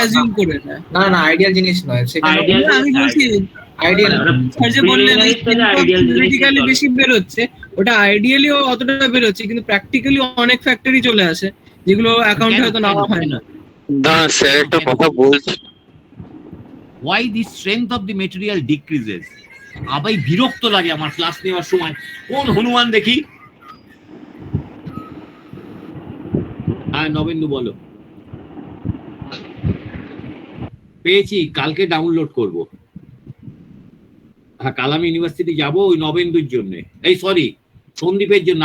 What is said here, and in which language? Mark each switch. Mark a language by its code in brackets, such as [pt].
[bn] Assume করে নেয়। না না আইডিয়াল জিনিস নয় সেখানে আইডিয়াল আমি বলছি আইডিয়াল স্যার যে বললেন এই আইডিয়াল থিওরিটিক্যালি বেশি বেরোচ্ছে, ওটা আইডিয়ালিও অতটা বেরোচ্ছে, কিন্তু প্র্যাকটিক্যালি অনেক ফ্যাক্টরই চলে আসে যেগুলো অ্যাকাউন্টে হয়তো নেওয়া হয় না। না স্যার একটা কথা বলছি, [en] why the strength of the material decreases? [bn] আবার বিরক্ত লাগে আমার ক্লাস নেওয়ার সময়। কোন হনুমান দেখি? হ্যাঁ নবেন্দু বলো। পেয়েছি, কালকে ডাউনলোড করব। হ্যাঁ কাল আমি ইউনিভার্সিটি যাব ওই নবেন্দুর জন্য, এই সরি সন্দীপের জন্য।